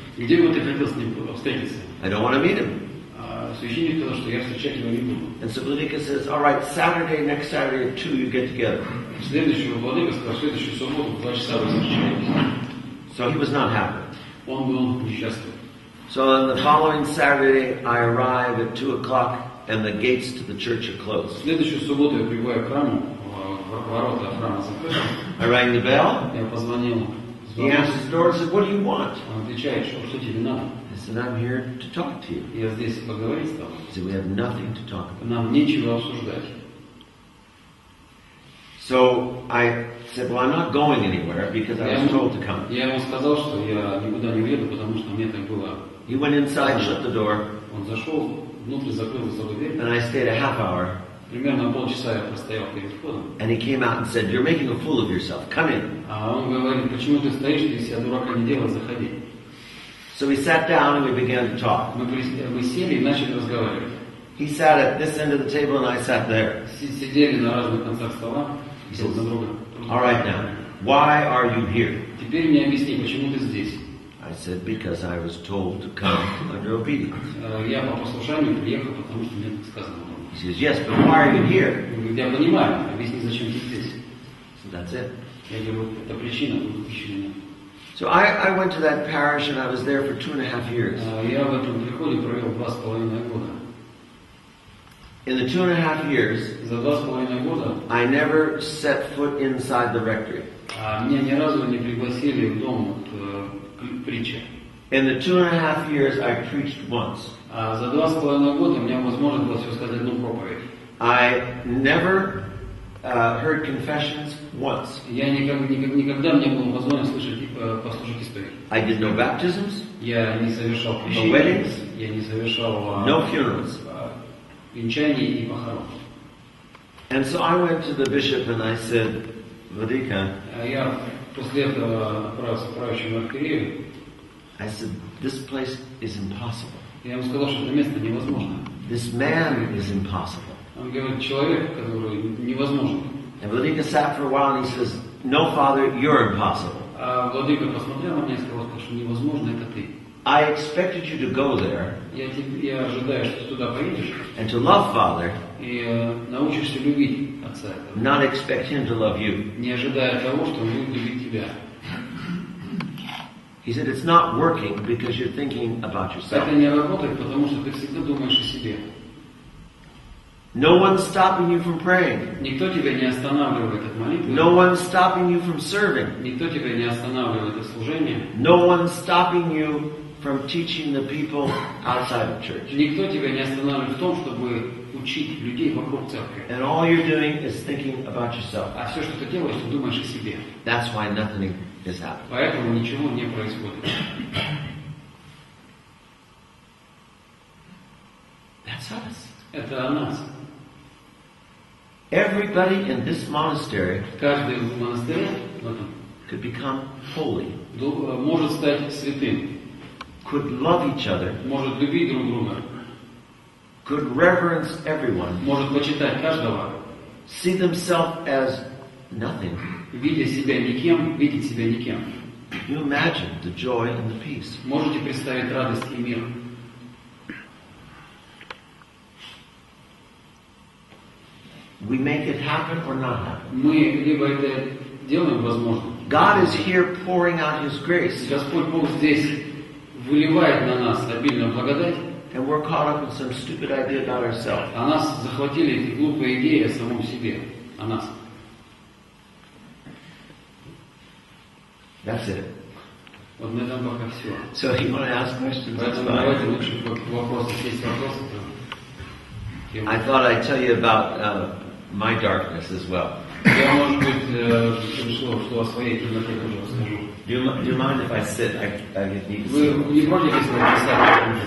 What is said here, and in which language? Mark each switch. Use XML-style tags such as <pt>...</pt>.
<ru>Где бы ты хотел с ним встретиться?</ru> <en>I don't want to meet him.</en> <ru>Священник сказал, что я встречать его не буду.</ru> <en>And so Vladika says, all right, next Saturday at 2, you get together.</en> <ru>Следующего владыка сказал: в следующую субботу в 2 часа вы встречаетесь.</ru> <en>So he was not happy.</en> <ru>Он был несчастлив.</ru> <en>So on the following Saturday, I arrive at 2 o'clock and the gates to the church are</en> <ru>В</ru> <en>closed.</en> <ru>следующую субботу я прибываю к храму, ворота храма закрыты.</ru> <en>I rang the bell.</en> <ru>Я позвонил.</ru> <en>He answers the door and said, what do you want?</en> <ru>Он отвечает: что тебе надо?</ru> <en>I said, I'm here to talk to you.</en> <ru>Я здесь поговорить с тобой.</ru> <en>He said, we have nothing to talk about.</en> <ru>Нам нечего обсуждать.</ru> <en>So I said, well, I'm not going anywhere because I was told to come.</en> <ru>Я ему сказал, что я никуда не уеду, потому что мне так было.</ru> <en>He went inside, shut the door,</en> <ru>Он зашел, внутрь закрыл за собой дверь.</ru> <en>and I stayed a half hour.</en> <ru>Примерно полчаса я простоял перед входом.</ru> <en>And he came out and said, you're making a fool of yourself. Come in.</en> <ru>Он говорит: почему ты стоишь, ты себя дурака не делай, заходи.</ru> <en>So we sat down and we began to talk.</en> <ru>Мы сели и начали разговаривать.</ru> <en>He sat at this end of the table and I sat there.</en> <ru>Сидели на разных концах стола, друг на друга.</ru> <en>All right now, why are you here?</en> <ru>Теперь мне объясни, почему ты здесь.</ru> <en>I said, because I was told to come under obedience.</en> <ru>Я по послушанию приехал, потому что мне так сказано.</ru> <en>He says, yes, but why are you here?</en> <ru>Я говорю: я понимаю, объясни, зачем ты здесь.</ru> <en>So that's it.</en> <ru>Я говорю, это причина, тут еще нет.</ru> <en>So I went to that parish and I was there for 2.5 years.</en> <ru>Я в этом приходе провел 2,5 года.</ru> <en>In the 2.5 years,</en> <ru>За 2,5 года</ru> <en>I never set foot inside the rectory.</en> <ru>меня ни разу не пригласили в дом к притче.</ru> <en>In the 2.5 years, I preached once.</en> <ru>За 2,5 года у меня возможность было всего сказать одну проповедь.</ru> <en>I never heard confessions once.</en> <ru>Я никогда не было возможности послушать исповедь.</ru> <en>I did no baptisms,</en> <ru>Я не совершал</ru> <en>no</en> <ru>крещений,</ru> <en>weddings,</en> <ru>я не совершал</ru> <en>no funerals.</en> <ru>венчаний и похорон.</ru> <en>And so I went to the bishop and I said, Vladika,</en> <ru>Я после этого отправился к правящему архиерею.</ru> <en>I said, this place is impossible.</en> <ru>Я ему сказал, что это место невозможно.</ru> <en>This man is impossible.</en> <ru>Он говорит, человек, который невозможен.</ru> <en>And Vladika sat for a while and he says, no, Father, you're impossible.</en> <ru>А Владыка посмотрел на меня и сказал, что невозможно, это ты.</ru> <en>I expected you to go there</en> <ru>Я ожидаю, что ты туда поедешь</ru> <en>and to love Father,</en> <ru>и научишься любить Отца.</ru> <en>not expect him to love you.</en> <ru>Не ожидая того, что он будет любить тебя.</ru> <en>He said, it's not working because you're thinking about yourself.</en> <ru>Это не работает, потому что ты всегда думаешь о себе.</ru> <en>No one's stopping you from praying.</en> <ru>Никто тебя не останавливает от молитвы.</ru> <en>No one's stopping you from serving.</en> <ru>Никто тебя не останавливает от служения.</ru> <en>No one's stopping you from teaching the people outside of church.</en> <ru>Никто тебя не останавливает в том, чтобы учить людей вокруг церкви.</ru> <en>And all you're doing is thinking about yourself.</en> <ru>А все, что ты делаешь, ты думаешь о себе.</ru> <en>That's why nothing is happening.</en> <ru>Поэтому ничего не происходит.</ru> <en>That's us.</en> <ru>Это о нас.</ru> <en>Everybody in this monastery</en> <ru>Каждый в монастыре</ru> <en>could become holy,</en> <ru>может стать святым,</ru> <en>could love each other,</en> <ru>может любить друг друга,</ru> <en>could reverence everyone,</en> <ru>может почитать каждого,</ru> <en>see themselves as nothing.</en> <ru>видя себя никем, видеть себя никем.</ru> <en>You imagine the joy and the peace.</en> <ru>Можете представить радость и мир.</ru> <en>We make it happen or not happen.</en> <ru>Мы либо это делаем возможно.</ru> <en>God is here pouring out His grace.</en> <ru>Господь Бог здесь выливает на нас обильную благодать.</ru> <en>And we're caught up in some stupid idea about ourselves.</en> <ru>А нас захватили эти глупые идеи о самом себе, о нас.</ru> <en>That's it.</en> <ru>Вот на этом пока все.</ru> <en>So you want to ask questions? That's</en> <ru>Поэтому давайте</ru> <en>fine.</en> <ru>лучше вопросы. Если есть вопросы, то...</ru> <en>I thought I'd tell you about my darkness as well.</en> <ru>Я, может быть, решил, что о своей темноте тоже расскажу.</ru> <en>Do you mind if I sit? I need to</en> <ru>Вы</ru> <en>sit.</en> <ru>не против, если вы присядете?</ru>